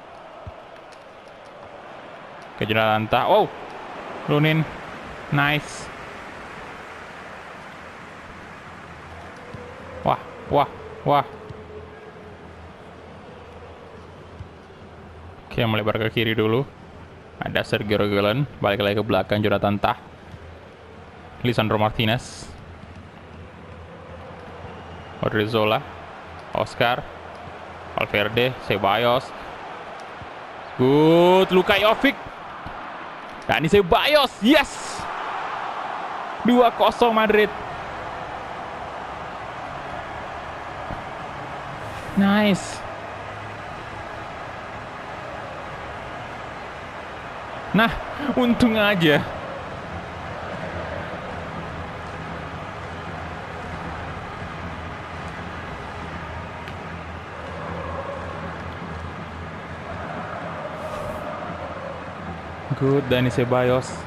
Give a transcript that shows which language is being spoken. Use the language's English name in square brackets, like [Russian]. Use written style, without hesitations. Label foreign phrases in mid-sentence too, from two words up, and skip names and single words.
[Indonesian] Ke Jonathan Tah. Oh, Lunin. Nice. Wah. Oke, melebar ke kiri dulu. Ada Sergio Reguilon. Balik lagi ke belakang Jonathan Tah. Lisandro Martinez. Odriozola. Oscar. Valverde. Ceballos. Good. Luka Jovic. Dani Ceballos. Yes. 2-0 Madrid. Nice. Nah, untung aja. Good, Dani Ceballos.